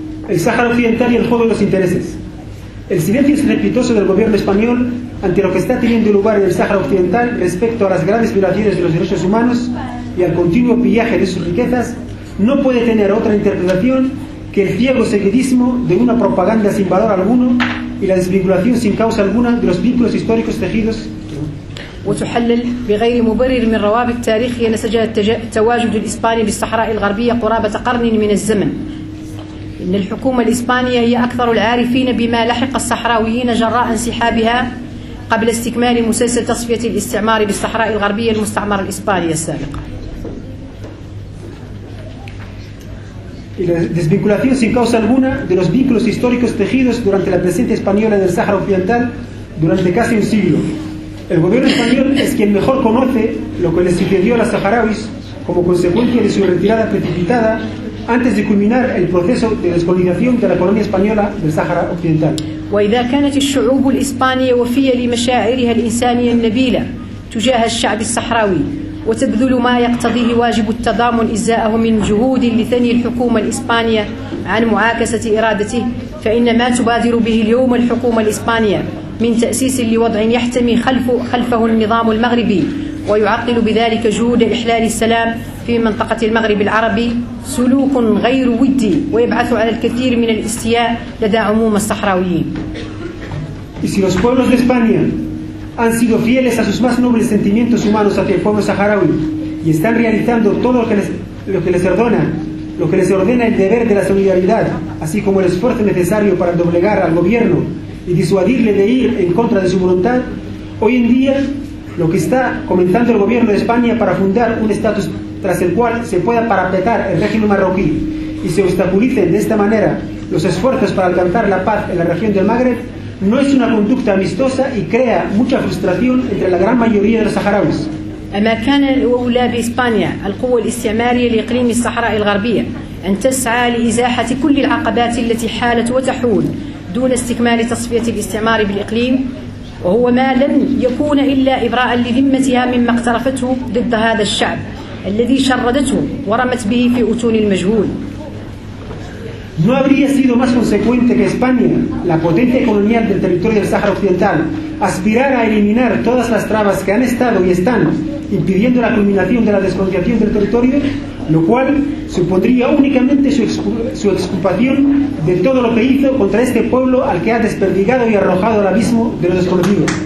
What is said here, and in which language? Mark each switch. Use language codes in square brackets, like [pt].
[es] El Sáhara Occidental y el juego de los intereses. El silencio estrepitoso del gobierno español ante lo que está teniendo lugar en el Sáhara Occidental respecto a las graves violaciones de los derechos humanos y al continuo pillaje de sus riquezas no puede tener otra interpretación que el ciego seguidismo de una propaganda sin valor alguno y la desvinculación sin causa alguna de los vínculos históricos tejidos. [ar] وتحلل بغير مبرر من روابط تاريخية نسجها التواجد الإسباني بالصحراء الغربية قرابة قرن من الزمن. إن الحكومة الإسبانية هي أكثر العارفين بما لحق الصحراويين جراء انسحابها قبل استكمال مسلسل تصفية الاستعمار بالصحراء الغربية المستعمرة الإسبانية السابقة. [es] La desvinculación sin causa alguna de los vínculos históricos tejidos durante la presencia española en el Sáhara Occidental durante casi un siglo. El gobierno español es quien mejor conoce lo que le sucedió a los saharauis como consecuencia de su retirada precipitada antes de culminar el proceso de descolonización de la colonia española del Sáhara Occidental. [ar] وإذا كانت الشعوب الإسبانية وفية لمشاعرها الإنسانية النبيلة تجاه الشعب الصحراوي وتبذل ما يقتضيه واجب التضامن إزاءه من جهود لثني الحكومة الإسبانية عن معاكسة إرادته فإن ما تبادر به اليوم الحكومة الإسبانية من تأسيس لوضع يحتمي خلفه النظام المغربي ويعطل بذلك جهود إحلال السلام في منطقة المغرب العربي سلوك غير ودي ويبعث على الكثير من الاستياء لدى عموم الصحراويين. [es] Y si los pueblos de España han sido fieles a sus más nobles sentimientos humanos hacia el pueblo saharaui y están realizando todo lo que les ordena el deber de la solidaridad, así como el esfuerzo necesario para doblegar al gobierno y disuadirle de ir en contra de su voluntad, hoy en día lo que está comenzando el gobierno de España para fundar un estatus tras el cual se pueda parapetar el régimen marroquí y se obstaculicen de esta manera los esfuerzos para alcanzar la paz en la región del Magreb no es una conducta amistosa y crea mucha frustración entre la gran mayoría de los saharauis. [ar] أما كان الأولى بإسبانيا القوة الاستعمارية لإقليم الصحراء الغربية أن تسعى لإزاحة كل العقبات التي حالت وتحول دون استكمال تصفية الاستعمار بالإقليم وهو ما لم يكون إلا إبراء لذمتها مما اقترفته ضد هذا الشعب الذي شردته ورمت به في أتون المجهول. [es] No habría sido más consecuente que España, la potencia colonial del territorio del Sáhara Occidental, aspirara a eliminar todas las trabas que han estado y están impidiendo la culminación de la descolonización del territorio, lo cual supondría únicamente su exculpación de todo lo que hizo contra este pueblo al que ha desperdigado y arrojado al abismo de lo desconocido.